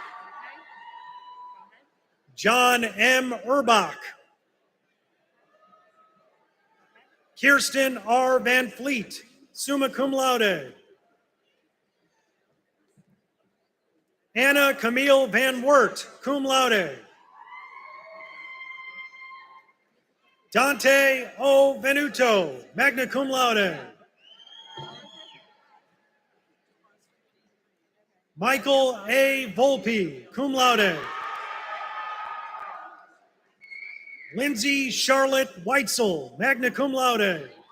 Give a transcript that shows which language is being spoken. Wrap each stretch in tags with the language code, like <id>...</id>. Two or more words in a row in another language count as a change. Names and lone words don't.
<en>John M. Urbach. Kirsten R. Van Fleet,</en> <la>summa cum laude.</la> <en>Anna Camille Van Wert,</en> <la>cum laude.</la> <en>Dante O. Venuto,</en> <la>magna cum laude.</la> <en>Michael A. Volpe,</en> <la>cum laude.</la> <en>Lindsay Charlotte Weitzel,</en> <la>magna cum laude.</la>